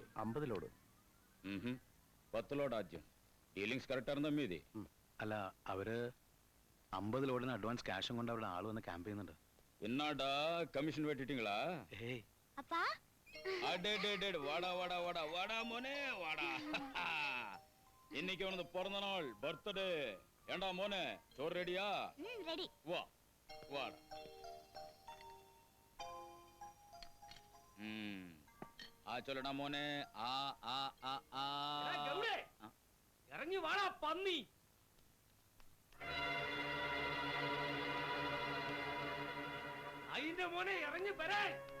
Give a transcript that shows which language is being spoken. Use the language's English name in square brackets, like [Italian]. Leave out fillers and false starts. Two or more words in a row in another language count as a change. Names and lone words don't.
[Malayalam] 50 ലോഡ്. 10 ലോഡ് ആദ്യം. ഡീലിങ്സ് കറക്റ്റ് ആയിരുന്ന മീതി. അല്ല, അവര് 50 ലോഡിന് അഡ്വാൻസ് ക്യാഷും കൊണ്ട് അവിടെ ആള് വന്ന് ക്യാമ്പ് ചെയ്യുന്നുണ്ട്. എന്നാടാ കമ്മീഷൻ വെട്ടിട്ടീங்களா? ഏയ് [Tamil] அப்பா. அடடடட வாடா வாடா வாடா வாடா மோனே வாடா. இன்னைக்கு அவனது பிறந்த நாள், பர்த்டே. ஏண்டா மோனே, சோறு ரெடியா? ரெடி. வா வாடா. [Malayalam] ആ ചൊല്ലടാ മോനെ. ആ ആ ആ ആ. ഗൗഡേ, ഇറങ്ങി വാടാ പന്നി. അതിന്റെ മോനെ ഇറങ്ങി വരാൻ.